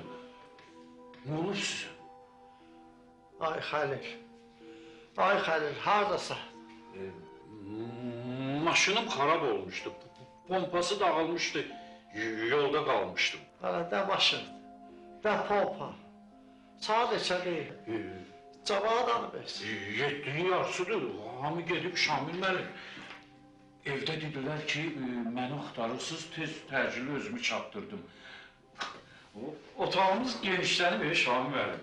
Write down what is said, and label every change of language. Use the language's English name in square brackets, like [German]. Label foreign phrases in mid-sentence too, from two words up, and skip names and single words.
[Turkish] Ne olur size? [Azerbaijani] Ay Halil. Ay Halil, haradasan? Maşınım xarab olmuştu. Pompası dağılmıştı. [Turkish] Yolda kalmıştım. [Azerbaijani] Hala nə maşındır, nə pompa. Saat neçədir? Cavab hanı bəs? 7'nin yarısıdır. Hamı gedib Şamil müəllim. Evdə dedilər ki, məni axtarırsınız, tez təcili özümü çatdırdım. Otağımız genişlənib Şamil müəllim.